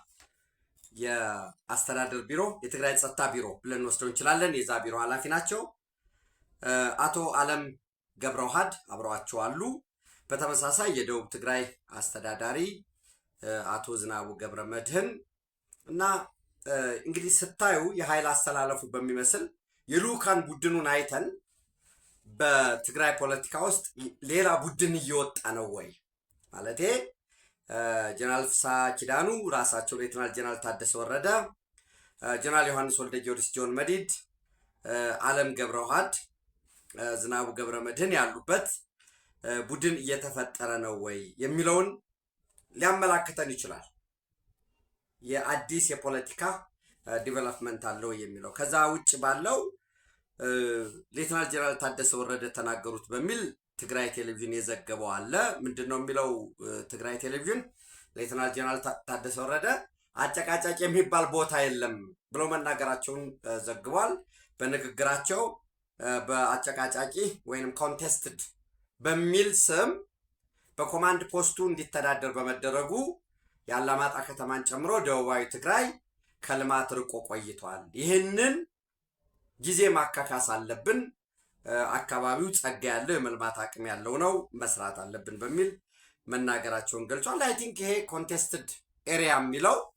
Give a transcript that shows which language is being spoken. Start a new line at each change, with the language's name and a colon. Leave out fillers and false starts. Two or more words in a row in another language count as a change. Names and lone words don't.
Amharic: የአስተዳደር ቢሮ የትግራይ ጸጥታ ቢሮ ብለን ወስደው እንችላለን። የዛ ቢሮ ኃላፊ ናቸው። አቶ አለም ገብረውሃድ አብረዋቸው አሉ። በተመሳሳይ የደቡብ ትግራይ አስተዳዳሪ አቶ ዝናቡ ገብረ መድህን እና እንግዲህ ስታዩ የኃይል አስተላለፉ በሚመስል የልኡካን ቡድኑን አይተን በትግራይ ፖለቲካ ውስጥ ሌላ ቡድን እየወጣ ነው ወይ ማለቴ ጀነራል ፍስሐ ኪዳኑ ራሳቸው ሌተናል ጀነራል ታደሰ ወረደ፣ ጀነራል ዮሐንስ ወልደ ጊዮርጊስ ጆን መዲድ፣ አለም ገብረውሃድ፣ ዝናቡ ገብረ መድህን ያሉበት ቡድን እየተፈጠረ ነው ወይ የሚለውን ሊያመላክተን ይችላል። የአዲስ የፖለቲካ ዲቨሎፕመንት አለው የሚለው ከዛ ውጭ ባለው ሌተናል ጀነራል ታደሰ ወረደ ተናገሩት በሚል ትግራይ ቴሌቪዥን የዘገበው አለ። ምንድነው የሚለው ትግራይ ቴሌቪዥን? ሌተናል ጀነራል ታደሰ ወረደ አጨቃጫጭ የሚባል ቦታ የለም ብለው መናገራቸውን ዘግቧል። በንግግራቸው በአጨቃጫቂ ወይንም ኮንቴስትድ በሚል ስም በኮማንድ ፖስቱ እንዲተዳደር በመደረጉ የአላማጣ ከተማን ጨምሮ ደቡባዊ ትግራይ ከልማት ርቆ ቆይቷል። ይህንን ጊዜ ማካካስ አለብን፣ አካባቢው ጸጋ ያለው የመልማት አቅም ያለው ነው፣ መስራት አለብን በሚል መናገራቸውን ገልጿል።
English: I think
Amharic: ይሄ
English: contested area
Amharic: የሚለው